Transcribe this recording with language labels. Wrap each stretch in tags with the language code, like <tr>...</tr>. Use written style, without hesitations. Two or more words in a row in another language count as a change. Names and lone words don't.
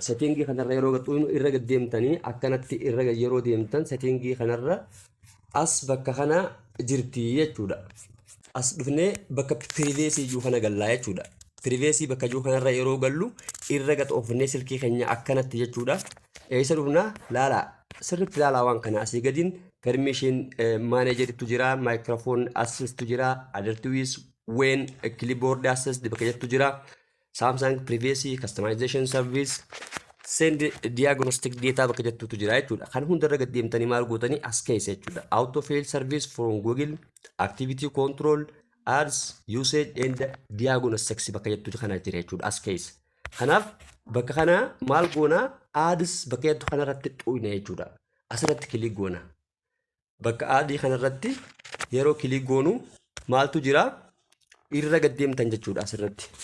<om>Seetingii kanarra yeroo gadhuu irra gaddeemtanii akkanatti irra yeroo deemtan seetingii kanarra as bakka kana jirti jechuudha. As dhufnee bakka piriveesii iyyuu kana gallaa jechuudha. Piriveesii bakka iyyuu kanarra yeroo gallu irra gadhoofnee silkii keenya akkanatti jechuudha. Eessa dhufnaa laalaa sirriitti laalaa waan kana asii gadiin permission managerittu jira,</om> <en>microphone assist jira, advertise when keyboard assist</en> <om>bakka jettu jira,</om> <en>Samsung privacy customization service send diagnostic data</en> <om>bakka jettutu jira jechuudha.</om> <en>Kan hundarra gad deemtanii maal gootanii as keessa jechuudha. Auto fail service from Google, activity control, ads, usage and diagnostics</en> <om>bakka jettu kana jira jechuudha as keessa. Kanaaf bakka kana maal goona ads bakka jettu kanarratti xuuyna jechuudha. Asirratti kilik goona. Bakka aadii kanarratti yeroo kilik goonu maaltu jira irra gad deemtan jechuudha asirratti.</om>